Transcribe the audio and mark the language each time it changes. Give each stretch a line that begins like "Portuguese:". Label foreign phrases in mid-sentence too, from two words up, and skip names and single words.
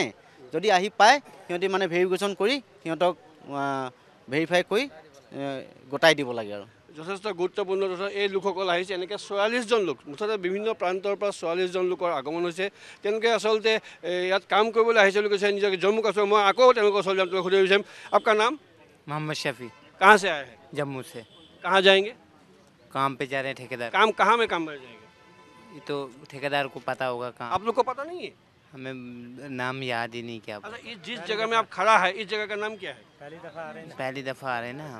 Assamese: যদি আহি পায়, সিহঁতি মানে ভেৰিফিকেশ্যন কৰি সিহঁতক ভেৰিফাই কৰি গোটাই দিব লাগে আৰু। যথেষ্ট গুৰুত্বপূৰ্ণ তথা এই লোকসকল আহিছে, এনেকৈ ৪৪জন লোক, মুঠতে বিভিন্ন প্ৰান্তৰ পৰা ৪৪জন লোকৰ আগমন হৈছে। তেওঁলোকে আচলতে ইয়াত কাম কৰিবলৈ আহিছে বুলি কৈছে, নিজকে জম্মু কাশ্মীৰ। মই আকৌ তেওঁলোকৰ ওচৰলৈ যাম, সুধিব বিচাৰিম, আপোনাৰ নাম?
Hindi: मोहम्मद शफी। कहाँ से आए हैं? जम्मू से। कहाँ जाएंगे? काम पे जा रहे हैं ठेकेदार। काम कहाँ में काम कर जाएंगे? ये तो ठेकेदार को पता होगा कहाँ। आप लोग को पता नहीं है? हमें नाम याद ही नहीं क्या। अच्छा, इस जिस जगह में आप खड़ा है, इस जगह का नाम क्या है? पहली दफ़ा आ रहे हैं ना हम।